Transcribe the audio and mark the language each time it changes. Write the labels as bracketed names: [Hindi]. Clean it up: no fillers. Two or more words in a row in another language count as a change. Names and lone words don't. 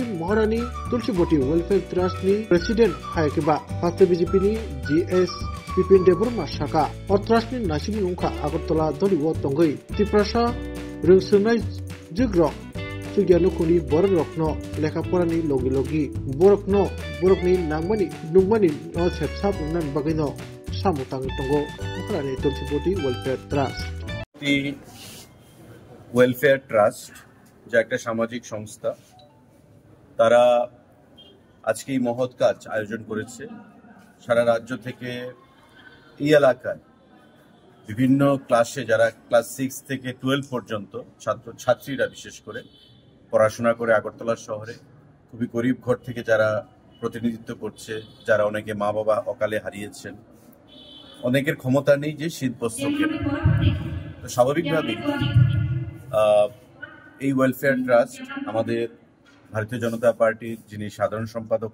[Kok Borok] Maharani Tulsiboti Welfare Trust ni President Haikaba Hasta BJP ni GS Bipin Deborma Shaka Trust ni Nasibu Nungka Agartala Doliwo Tongai Tiprasa Rungsurnai Jigro Sugyalukuni Borokno Lekaporani Logi Borokni Nungmani no Sepsap Nan Bagino Samutang Tongo Maharani Tulsiboti Welfare Trust [Bangla] ওয়েলফেয়ার ট্রাস্ট যা একটা সামাজিক সংস্থা তারা আজকে এই মহৎ কাজ আয়োজন করেছে সারা রাজ্য থেকে এই এলাকায় বিভিন্ন ক্লাসে যারা ক্লাস 6 থেকে 12 পর্যন্ত ছাত্রছাত্রীরা বিশেষ করে পড়াশোনা করে আগরতলা শহরে খুবই গরিব ঘর থেকে যারা প্রতিনিধিত্ব করছে যারা অনেকে মা বাবা অকালে হারিয়েছেন অনেকের ক্ষমতা নেই যে শীত বস্ত্র কেনা তো স্বাভাবিকভাবেই এই ওয়েলফেয়ার ট্রাস্ট আমাদের ভারতীয় জনতা পার্টির যিনি সাধারণ সম্পাদক